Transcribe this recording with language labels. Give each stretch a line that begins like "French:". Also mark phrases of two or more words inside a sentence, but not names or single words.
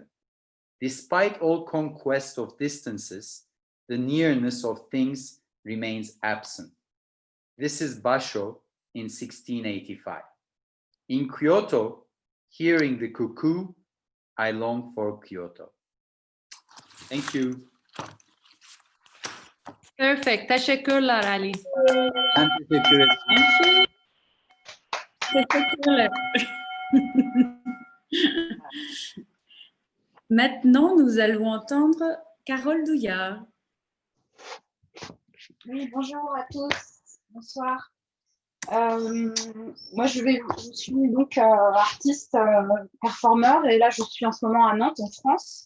English: Despite all conquest of distances, the nearness of things remains absent. This is Basho in 1685. In Kyoto, hearing the cuckoo, I long for Kyoto. Thank you. Perfect.
Turkish: Teşekkürler Ali. Ben teşekkür ederim. Teşekkürler.
French: Maintenant, nous allons entendre Carole Douillard. Oui, bonjour à tous. Bonsoir. Moi, je suis donc artiste, performeur, et là, je suis en ce moment à Nantes, en France.